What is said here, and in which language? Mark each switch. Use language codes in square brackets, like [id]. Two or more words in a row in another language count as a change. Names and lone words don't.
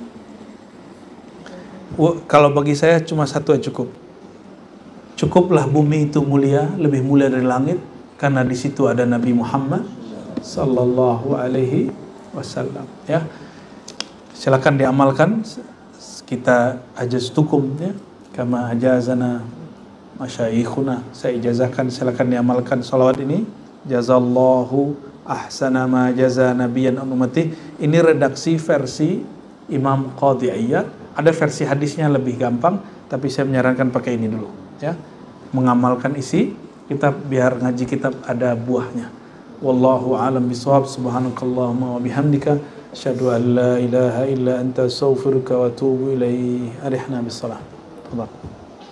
[id] Kalau bagi saya cuma satu yang cukup. Cukuplah bumi itu mulia, lebih mulia dari langit, karena di situ ada Nabi Muhammad [ar] صلى الله عليه وسلم. [id] Ya. Silakan diamalkan. [ar] Kita أجزتكم يا، كما أجازنا مشايخنا. [id] Saya ijazahkan, silakan diamalkan salawat ini. [ar] جزاه الله أحسن ما جزى نبيا عن أمته. [id] Ini redaksi versi Imam Qadhi Iyad. Ada versi hadisnya lebih gampang, tapi saya menyarankan pakai ini dulu ya. Mengamalkan isi kitab biar ngaji kitab ada buahnya. [ar] والله أعلم بالصواب. سبحانك اللهم وبحمدك أشهد أن لا إله إلا أنت أستغفرك وأتوب إليك. أرحنا بالصلاة.